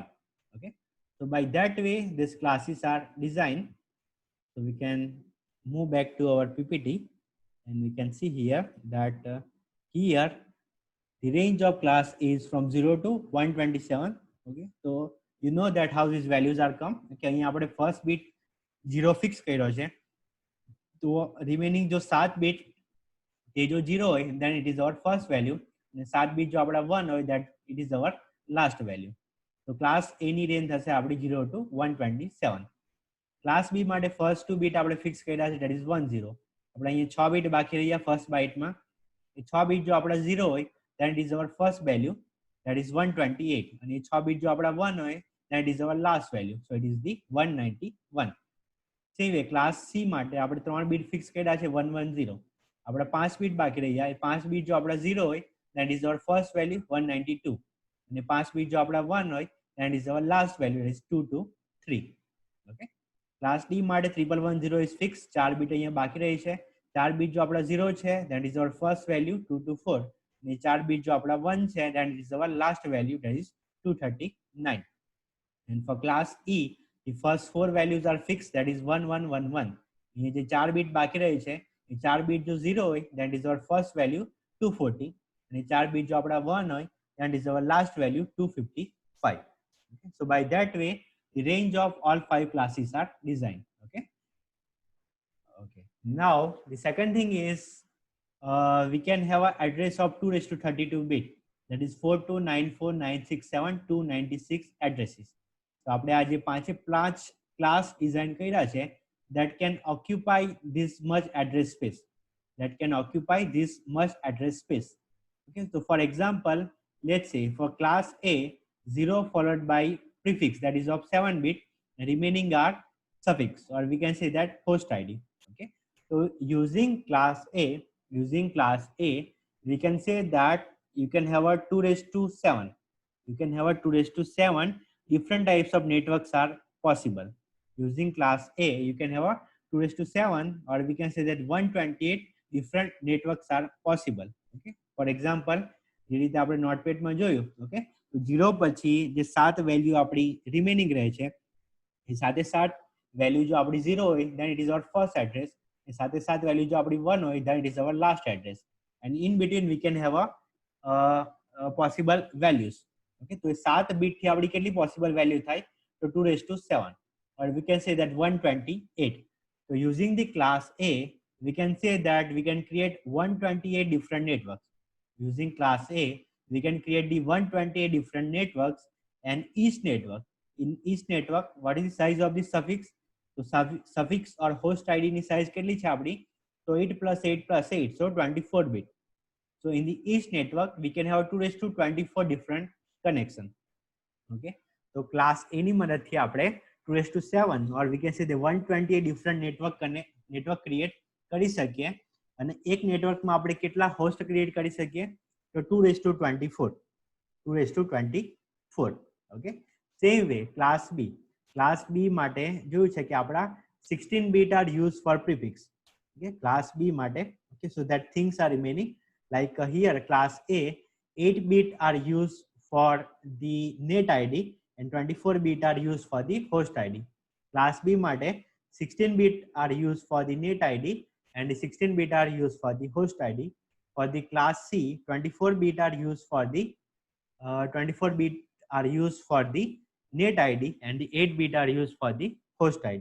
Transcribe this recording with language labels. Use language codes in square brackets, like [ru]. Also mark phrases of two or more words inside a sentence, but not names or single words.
[en] Okay, so by that way, these classes are designed. So we can move back to our PPT, and we can see here that here the range of class is from 0 to 127. Okay, so you know that how these values are come. [gu] Okay, અહીં આપણે [en] first bit [gu] 0 fix કર્યો છે, તો remaining जो 7 bit તે જો 0 હોય, [en] then it is our first value, [gu] અને 7 bit જો આપડા 1 હોય, [en] that it is our last value. [gu] So class A ની range થશે આપડી 0 to 127. class B માટે [en] first 2 bit [gu] આપણે fix કર્યા છે, [en] that is 10. [gu] આપણે અહીંયા 6 bit બાકી રહ્યા [en] first byte [gu] માં, એ 6 bit જો આપડા 0 હોય, [en] then it is our first value, that is 128, and 6 bit [gu] જો આપડા 1 હોય, [en] that is our last value, so it is the 191. Same way [gu] class C માટે આપણે 3 bit fix કર્યા છે 110. આપડા 5 bit બાકી રહ્યા, એ 5 bit જો આપડા 0 હોય, [en] that is our first value 192, [gu] અને 5 bit જો આપડા 1 હોય, [en] that is our last value, that is 223. Okay, class D માટે 1110 is fixed. [gu] 4 bit અહીંયા બાકી રહી છે. 4 bit જો આપડા 0 છે, [en] that is our first value 224, [gu] અને 4 bit જો આપડા 1 છે, [en] that is our last value, that is 239. And for class E, the first 4 values are fixed, that is 1111. [gu] અહીંયા જે 4 bit બાકી રહી છે, એ 4 bit જો 0 હોય, [en] that is our first value 240, [gu] અને 4 bit જો આપડા 1 હોય, [en] that is our last value 255. Okay, so by that way the range of all 5 classes are designed. Okay, okay, now the second thing is we can have an address of 2 raised to 32 bit, that is 4294967 addresses. [gu] So આપણે આ જે 5 [en] class design [gu] કર્યા છે, [en] that can occupy this much address space, that can occupy this much address space. Okay, so for example, let's say for class A, 0 followed by prefix, that is of 7 bit, remaining are suffix, or we can say that host ID. Okay, so using class A, we can say that you can have a 2 raised to 7. You can have a 2 raised to 7 different types of networks are possible. Using class A, you can have a 2 raised to 7, or we can say that 128 different networks are possible. Okay, for example, [gu] જે રીતે આપણે નોટપેડમાં જોયું, ઓકે, તો 0 પછી જે 7 વેલ્યુ આપણી રિમેનિંગ રહે છે એ સાથે 7 વેલ્યુ જો આપણી 0 હોય [en] then it is our first address, [gu] એ સાથે 7 વેલ્યુ જો આપણી 1 હોય [en] then it is our last address, and in between we can have a possible values. [gu] Okay, તો 7 બીટ થી આપણી કેટલી [en] possible value [gu] થાય? તો 2⁷, [en] or we can say that 128. So using the class A, we can say that we can create 128 different networks. Using class A, we can create the 128 different networks, and each network, in each network, what is the size of the suffix? So suffix or host ID ni size [gu] કેટલી છે આપણી? [en] So 8 plus 8 plus 8, so 24 bit. So in the each network, we can have 2⁻24 different connection. Okay, so [gu] class A ની મદદથી આપણે 2⁷, [en] or we can say the 128 different network create [gu] કરી શકીએ. અને એક નેટવર્કમાં આપણે કેટલા [en] host create [gu] કરી શકીએ? તો 2⁻24. [en] Okay, same way class B [gu] માટે જોયું છે કે આપણા [en] 16 bit are use for prefix. Okay, class B માટે, okay, so that things are remaining like here class A, 8 bit are used for the net ID and 24 bit are used for the host ID. Class B mate 16 bit are used for the net ID and 16 bit are used for the host ID. For the class C, 24 bit are used for the 24 bit are used for the net ID and the 8 bit are used for the host ID.